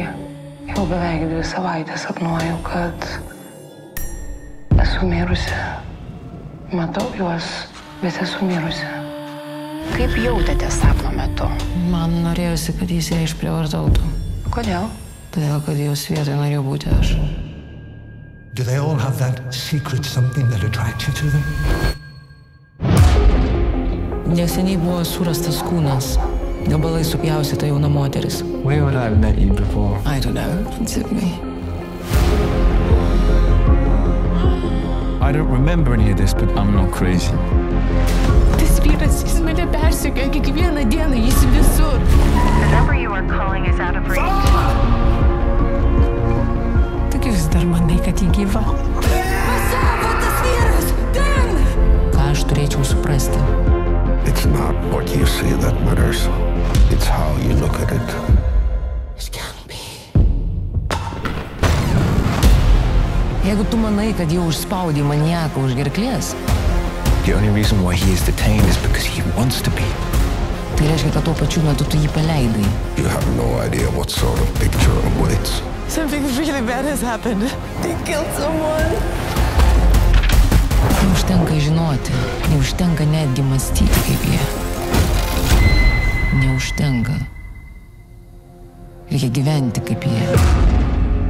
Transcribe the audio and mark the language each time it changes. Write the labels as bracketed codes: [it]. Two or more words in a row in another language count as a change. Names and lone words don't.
[lt] Jau beveik 2 savaitės sapnuoju, kad esu mirusi. Matau juos, bet esu mirusi. Kaip jautėte sapno metu? Man norėjosi, kad jis ją išprievartautų. Kodėl? Todėl, kad jos vietoje norėjau būti aš. [en] Do they all have that secret something that attracts you to them? [lt] Neseniai buvo surastas kūnas. Gabalai supjaustyta jauna moteris. [en] Where would I have met you before? I don't know. Zip me. I don't remember any of this, but I'm not crazy. [lt] Tas vyras, jis mane persekioja kiekvieną dieną, jis visur. [en] The number you are calling is out of reach. [lt] Tik vis dar manai, kad jį gyva. Pasako tas vyras! Ten! Ką aš turėčiau suprasti? [en] It's not what you see that matters. It's how you look at it. It can't be. [lt] Jeigu tu manai, kad jau užspaudė maniaką už gerklės, [en] The only reason why he is detained is because he wants to be. [lt] tai reiškia, kad tuo pačiu metu tu jį paleidai. [en] You have no idea what sort of picture awaits. Something really bad has happened. They killed someone. [lt] Neužtenka žinoti, neužtenka netgi mąstyti kaip jie. Neužtenka. Reikia gyventi kaip jie.